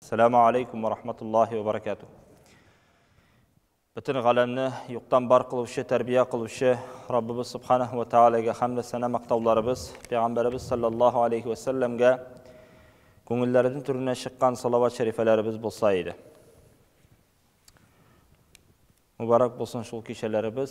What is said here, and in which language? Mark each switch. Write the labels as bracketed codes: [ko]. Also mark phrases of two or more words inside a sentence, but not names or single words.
[ar] السلام عليكم ورحمة الله وبركاته. [uz] Bütün galamni yo'qdan bar qiluvchi, tarbiya qiluvchi Rabbimiz [ar] سبحانه وتعالى [uz] hamda sana maqtovlarimiz, payg'ambarimiz [ar] صلى الله عليه وسلم [uz] ko'ngillaridan turgan chiqqan salovat sharifalarimiz bo'lsa edi. Muborak bo'lsin shu kechalarimiz.